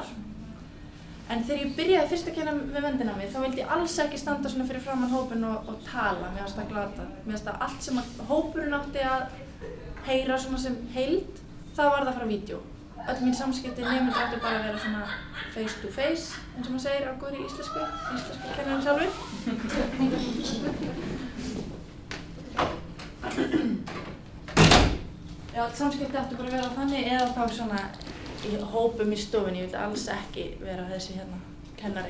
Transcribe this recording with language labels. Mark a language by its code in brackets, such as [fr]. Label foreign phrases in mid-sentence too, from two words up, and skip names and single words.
[is] En þegar ég byrjaði fyrst að kenna við vendinámi þá vildi ég alls ekki standa svona fyrir framan hópinn og tala, mér fannst það glata. Mér fannst það allt sem hópurinn átti að heyra svona sem heild, það var það frá vídeó. Öll mín samskipti nemendur áttu bara að vera svona [en] face to face, [is] eins og maður segir á góðri íslensku kennarinn sjálfur. Já, öll samskipti áttu bara að vera þannig eða þá svona í hópum í stofunni, ég vildi alls ekki vera þessi hérna kennari.